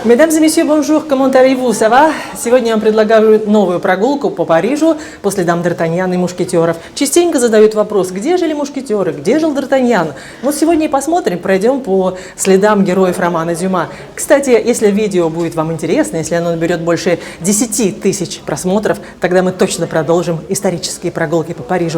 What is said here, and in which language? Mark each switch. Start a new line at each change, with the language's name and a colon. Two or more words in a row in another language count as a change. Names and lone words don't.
French: Mesdames et messieurs, bonjour, comment allez-vous, ça va?
Russian: Сегодня я вам предлагаю новую прогулку по Парижу по следам Д'Артаньяна и мушкетеров. Частенько задают вопрос, где жили мушкетеры, где жил Д'Артаньян? Вот сегодня и посмотрим, пройдем по следам героев романа Дюма. Кстати, если видео будет вам интересно, если оно наберет больше 10 тысяч просмотров, тогда мы точно продолжим исторические прогулки по Парижу.